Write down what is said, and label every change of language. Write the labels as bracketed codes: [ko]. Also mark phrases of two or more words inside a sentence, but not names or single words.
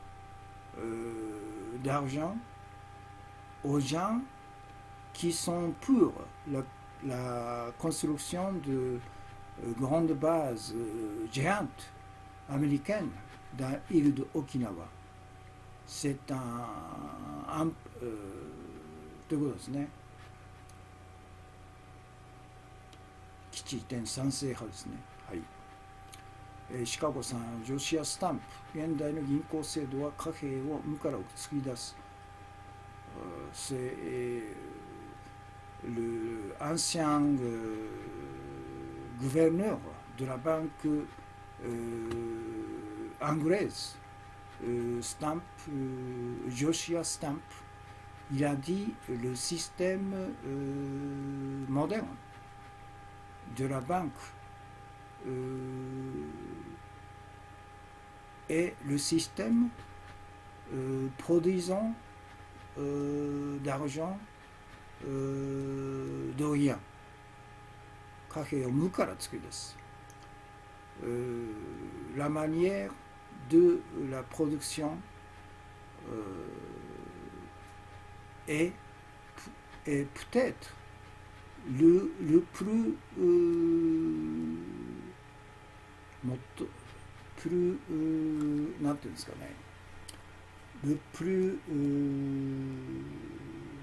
[fr] d'argent aux gens qui sont pour la construction de grande base géante américaine dans l'île de Okinawa. [ja] C'est ということですね。基地移転賛成派ですね。はい。シカゴさん、ジョシア・スタンプ。現代の銀行制度は貨幣を無から作り出す。C'est [fr] l'ancien gouverneur de la banque anglaise, Stamp, Joshua Stamp, il a dit le système moderne de la banque est le système produisant d'argent de rien。 [ja] 貨幣を無から作り出す。 [fr] La manière de la production est peut-être le plus [ja] なんていうんですかね、 [fr] le plus